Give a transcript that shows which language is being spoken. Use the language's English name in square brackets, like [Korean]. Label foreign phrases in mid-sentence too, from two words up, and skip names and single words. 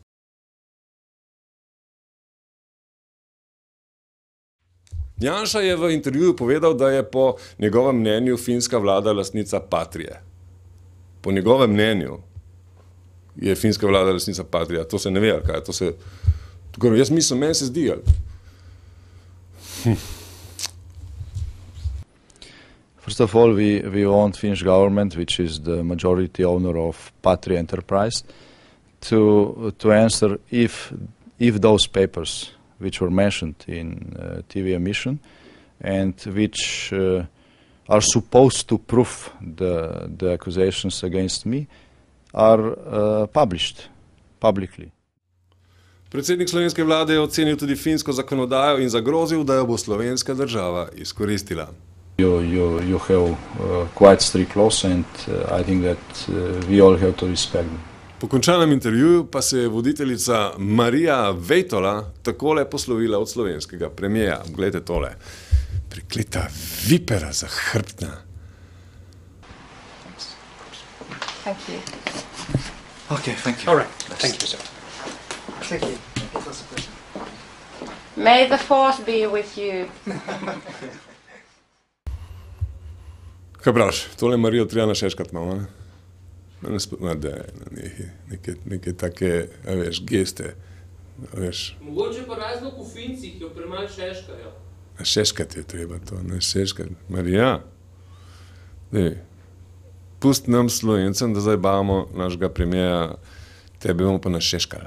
[Slovenian] Janša je v intervjuju povedal, da je po njegovem mnenju finska vlada lastnica Patrije. Po njegovem mnenju je finska vlada lastnica Patrija. To se ne ve, ali kaj. To se, jaz mislim, meni se zdi, ali. [English] First of all, we want Finnish government, which is the majority owner of Patria Enterprise, to answer if those papers which were mentioned in TV emission and which are supposed to prove the accusations against me are published publicly. [Slovenian] Predsednik slovenske vlade je ocenil tudi finsko zakonodajo in zagrozil, da jo bo slovenska država izkoristila. [English] You have quite strict laws and I think that we all have to respect them. [Slovenian] Po končanem intervjuju pa se je voditeljica Marija Vejtola takole poslovila od slovenskega premijeja. Glejte tole. Prikleta vipera zahrbtna. [English] Thank you. Okay, thank you. All right, thank you, sir. Thank you. It was a pleasure. May the force be with you. [Slovenian] Kaj praviš? Tole Marijo treba našeškati malo, ne? Neke take, veš, geste, veš. Mogoče pa razlog v Fincih, jo premalo šeškajo. Našeškati je treba to, našeškati. Marija, pusti nam Slovencem, da zdaj bavamo našega premijeja, tebe bomo pa našeškali.